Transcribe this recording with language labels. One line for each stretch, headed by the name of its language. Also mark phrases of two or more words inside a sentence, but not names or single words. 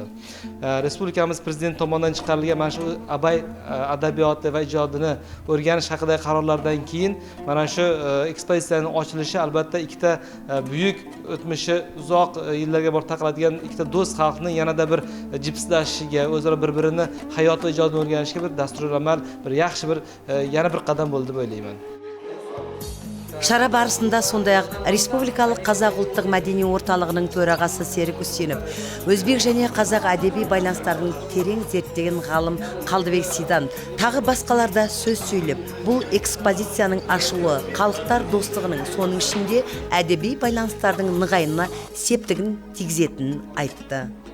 Uzbek: Respublikamiz prezidenti tomonidan chiqarilgan mana shu Abay adabiyoti va ijodini o'rganish haqidagi qarorlardan keyin mana shu ekspozitsiyaning ochilishi albatta ikkita buyuk o'tmishi uzoq yillarga borib taqaladigan ikkita do'st xalqning yanada bir jipslashishiga, o'zaro bir-birini hayot va ijodni o'rganishga bir dasturul amal, bir yaxshi bir yana bir qadam bo'ldi deb o'ylayman.
Kazakh: Шара барысында сондай-ақ Республикалық қазақ ұлттық мәдени орталығының төрағасы Серік Үсенов, өзбек және қазақ әдеби байланыстарын терең зерттеген ғалым Қалдыбек Сидан тағы басқаларда сөз сөйлеп, бұл экспозицияның ашылуы халықтар достығының, соның ішінде әдеби байланыстардың нығаюына септігін тигізетінін айтты.